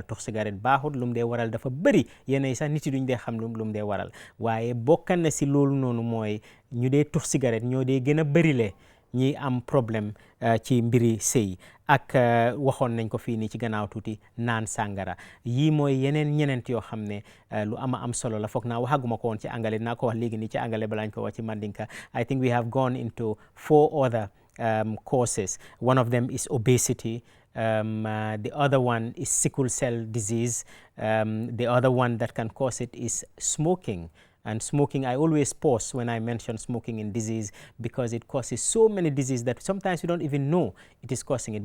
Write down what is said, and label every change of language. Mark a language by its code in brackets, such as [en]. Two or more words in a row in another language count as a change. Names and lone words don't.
[wo] tux cigarette baaxut lu mu dee waral dafa bëri yenn yi sax nit yi duñ dee xam lu mu dee waral waaye bokk na si loolu noonu mooy ñu dee tux cigarette ñoo dee gën a bërile ñi am problème ci mbiri sëy ak waxoon nañ ko fii nii ci gannaaw tuuti naan sàngara yii mooy yeneen ñeneent yoo xam ne lu am solo la foog naa waxaguma ko woon ci angale naa ko wax léegi nii ci angale balaañ ko wax ci mandinka [en] I think we have gone into 4 other causes. One of them is obesity. The other one is sickle cell disease. The other one that can cause it is smoking. And smoking, I always pause when I mention smoking in disease because it causes so many diseases that sometimes you don't even know it is causing it.